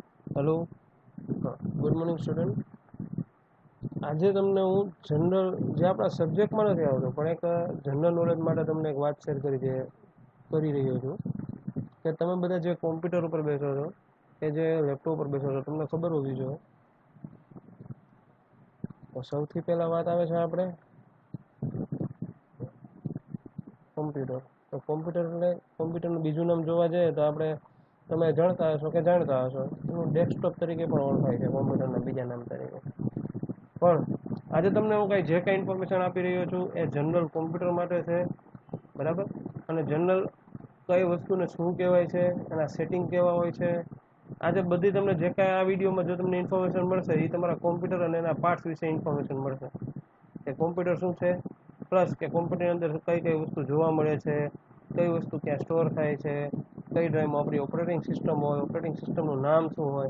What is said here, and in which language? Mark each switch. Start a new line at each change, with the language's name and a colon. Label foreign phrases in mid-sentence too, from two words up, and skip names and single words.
English: Hello good morning student.
Gujarati: આજ તમને હું જનરલ જે અપના સબ્જેક્ટ મેં નહીં આવતો પણ એક
English: general knowledge
Gujarati: માટે તમને એક બાત શેર કરી રહ્યો છું કે તમે બધા જે કોમ્પ્યુટર પર બેસો છો કે જે લેપટોપ પર બેસો છો તમને ખબર હોવી જોઈએ। તો સૌથી પહેલા વાત આવે છે આપણે કોમ્પ્યુટર। તો કોમ્પ્યુટર એટલે કોમ્પ્યુટરનું બીજું નામ જોવા જઈએ તો આપણે તમે જાણતા હશો કે જાણતા હશો એનું ડેસ્કટોપ તરીકે પણ ઓળખાય છે કોમ્પ્યુટરના બીજા નામ તરીકે। પણ આજે તમને હું જે કાંઈ ઇન્ફોર્મેશન આપી રહ્યો છું એ
English: general computer
Gujarati: માટે છે, બરાબર। અને જનરલ કઈ વસ્તુને શું કહેવાય છે, એના સેટિંગ કેવા હોય છે, આજે બધી તમને જે કાંઈ આ વિડીયોમાં જો તમને ઇન્ફોર્મેશન મળશે એ તમારા કોમ્પ્યુટર અને એના પાર્ટ્સ વિશે ઇન્ફોર્મેશન મળશે કે કોમ્પ્યુટર શું છે, પ્લસ કે કોમ્પ્યુટરની અંદર કઈ કઈ વસ્તુ જોવા મળે છે, કઈ વસ્તુ ક્યાં સ્ટોર થાય છે, કઈ ડ્રાઈવમાં આપણી
English: operating system
Gujarati: હોય,
English: operating systemનું
Gujarati: નામ શું હોય।